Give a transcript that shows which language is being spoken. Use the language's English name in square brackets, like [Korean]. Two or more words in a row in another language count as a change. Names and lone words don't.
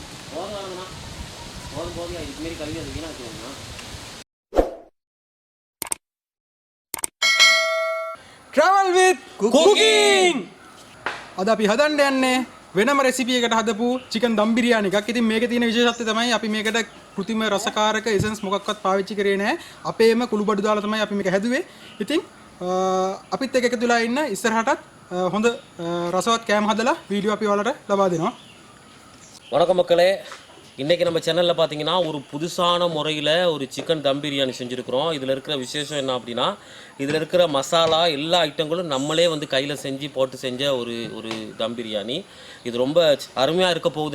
[Tamil] போதும் வேணுங்கண்ணா, போதும் போதும். இதுக்கு மாரி கழுவி அது வீணாக வச்சுக்கோங்கண்ணா. [English] Travel with cooking. [Sinhala] අද අපි හදන්න යන්නේ වෙනම රෙසිපි එකකට හදපු [English] chicken dum biryani [Sinhala] එකක්. ඉතින් මේකේ තියෙන විශේෂත්වය තමයි අපි මේකට කෘත්‍රිම රසකාරක essence මොකක්වත් පාවිච්චි කරේ නැහැ. අපේම කුළු බඩු දාලා තමයි අපි මේක හැදුවේ. ඉතින් අපිත් එක්ක එකතු වෙලා ඉන්න ඉස්සරහටත් හොඳ රසවත් කෑම හදලා වීඩියෝ අපි ඔයාලට ලබා දෙනවා. [Tamil] வணக்கம் மக்களே, இன்றைக்கி நம்ம சேனலில் பார்த்தீங்கன்னா ஒரு புதுசான முறையில் ஒரு சிக்கன் தம் பிரியாணி செஞ்சுருக்கிறோம். இதில் இருக்கிற விசேஷம் என்ன அப்படின்னா, இதில் இருக்கிற மசாலா எல்லா ஐட்டங்களும் நம்மளே வந்து கையில் செஞ்சு போட்டு செஞ்ச ஒரு ஒரு தம் பிரியாணி. இது ரொம்ப அருமையாக இருக்க போகுது.